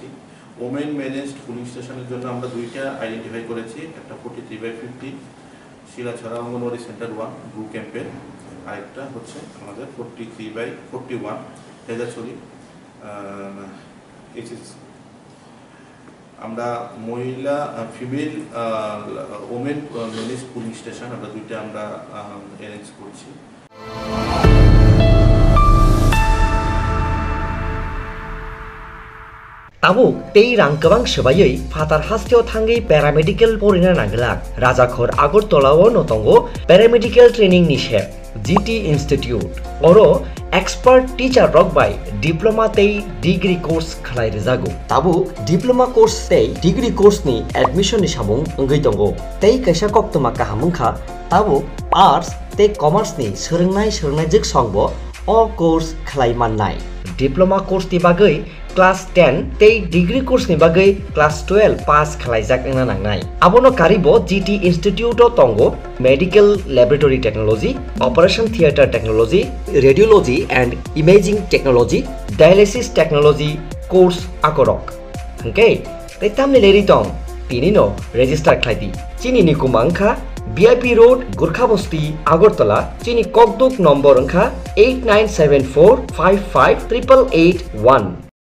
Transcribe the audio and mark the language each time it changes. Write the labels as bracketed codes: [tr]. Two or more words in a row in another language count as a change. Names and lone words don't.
[en] women managed polling station [bn] জন্য আমরা 2টা আইডেন্টিফাই করেছি, একটা 43/50 শিলাছড়া অঙ্গনওয়াড়ি [en] centre 1 blue camp, [bn] আরেকটা হচ্ছে আমাদের 43/41 হেজাছড়ি এইচএস। আমরা মহিলা [en] female women manage polling station [bn] আমরা 2টা আমরা অ্যারেঞ্জ করছি। [trp] Tabuk tei rang kebang sebayai fatar hasteo thangai paramedical porina nanglak Rajakhor Agartala notongo [en] paramedical training [trp] nishe GT Institute oro [en] expert teacher [trp] rock by diploma tei [en] degree course [trp] khlai rejago. Tabuk [en] diploma course [trp] tei [en] degree course [trp] ni admission ni samung ngai tongo tei kaisa koktoma kahamungkha tabuk arts tei commerce ni seringnai jik songbo [en] all course [trp] khlai mannai. [en] Diploma course [trp] ti bagai class 10 tei [en] degree course [trp] ni bagai [en] class 12 pass [trp] khlaijak engna nangnai. Abono karibo [en] GT Institute [trp] o tongo [en] medical laboratory technology, operation theater technology, radiology and imaging technology, dialysis technology course akorok. [trp] Okay, tei tamni leri tong tini no register khlaidi. Chini ni kumangkha VIP Road, Gurkhabasti, Agartala, Chini Kokduk number angkha 8974558881.